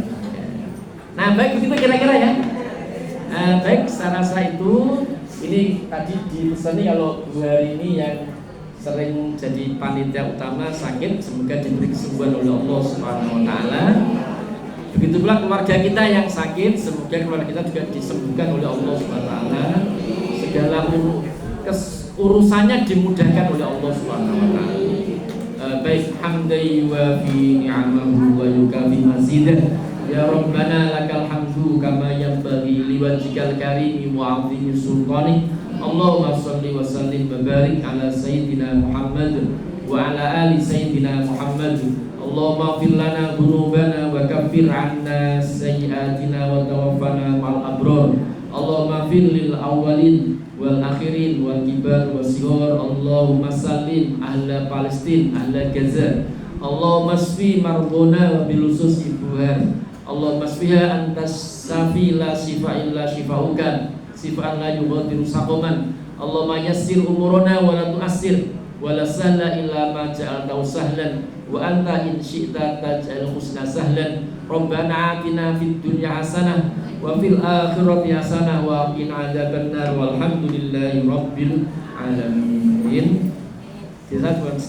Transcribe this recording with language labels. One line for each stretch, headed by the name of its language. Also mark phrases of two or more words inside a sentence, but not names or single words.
Indonesian: Nah, baik begitu kira-kira ya. Baik, saya rasa itu ini tadi dipesani kalau 2 hari ini yang sering jadi panitia utama sakit, semoga diberi kesembuhan oleh Allah
Arabic: سبحانه وتعالى.
Indonesian: Begitu pula keluarga kita yang sakit, semoga keluarga kita juga disembuhkan oleh Allah SWT. Segala urusannya dimudahkan oleh Allah SWT. Baik,
Arabic: حمدا يوافي نعمه ويكافئ مزيده. يا ربنا لك الحمد كما ينبغي لوجهك الكريم وعظيم سلطانك. اللهم صل وسلم وبارك على سيدنا محمد وعلى آل سيدنا محمد. اللهم اغفر لنا ذنوبنا وكفر عنا سيئاتنا وتوفنا مع الأبرار. اللهم اغفر للأولين والآخرين والكبار والصغار. اللهم سلم أهل فلسطين، أهل غزة. اللهم اشف مرضانا وبل اسس ابهار. اللهم اشفها أنت الشافي لا شفاء إلا شفاؤك، شفاء لا يغادر سقما. اللهم يسر أمورنا ولا تعسر، ولا سهل إلا ما جعلته سهلا، وأنت إن شئت تجعل الحزن سهلا. ربنا آتنا في الدنيا حسنة وفي الآخرة حسنة وقنا عذاب النار. والحمد لله رب العالمين.
Indonesian: Sekian.